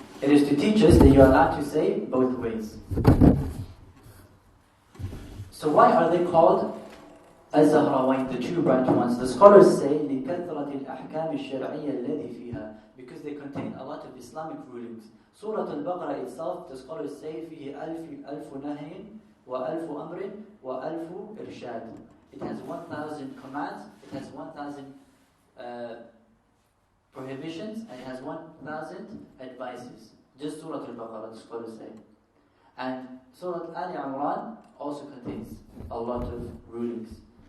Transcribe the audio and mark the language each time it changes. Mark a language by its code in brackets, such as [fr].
[en] It is to teach us that you are allowed to say both ways. So why are they called Az-Zahrawain, the two bright ones? The scholars say [ar] لِكَثْرَةِ الْأَحْكَامِ الشَّرْعِيَّةِ الَّذِي فِيهَا, [en] because they contain a lot of Islamic rulings. Surah Al-Baqarah itself, the scholars say [ar] فِيهِ أَلْفُ نَهْيٍ وَأَلْفُ أَمْرٍ وَأَلْفُ إِرْشَادٍ. [en] It has 1,000 commands, it has 1,000 prohibitions, and it has 1,000 advices. Just Surah Al-Baqarah, the scholars say. And Surah Al-Imran also contains a lot of rulings.